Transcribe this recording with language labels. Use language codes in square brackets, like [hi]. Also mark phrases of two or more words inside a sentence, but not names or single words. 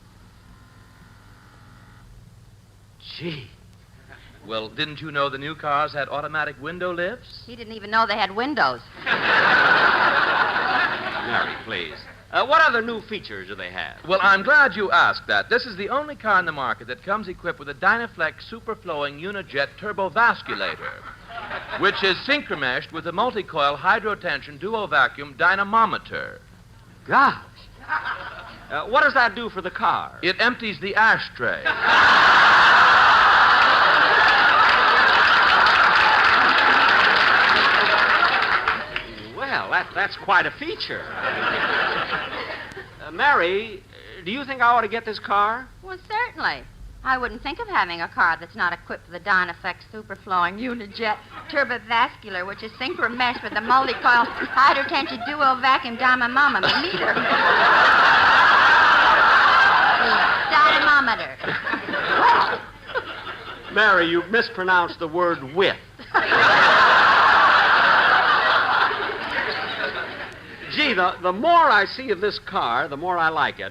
[en] Gee. Well, didn't you know the new cars had automatic window lifts? He didn't even know they had windows. Mary, please. What other new features do they have? Well, I'm glad you asked that. This is the only car in the market that comes equipped with a Dynaflex superflowing unijet turbovasculator, which is synchромeshed with a multi-coil hydrotension duo-vacuum dynamometer. Gosh. What does that do for the car? It empties the ashtray. Well, that's quite a feature. Mary, do you think I ought to get this car? Well, certainly. I wouldn't think of having a car that's not equipped with a Dynaflex superflowing unijet turbovascular, which is synchro-meshed with a multi-coil hydrotension duo vacuum dynamometer. Dynamometer. Mary, you mispronounced the word with. Gee, the more I see of this car, the more I like it.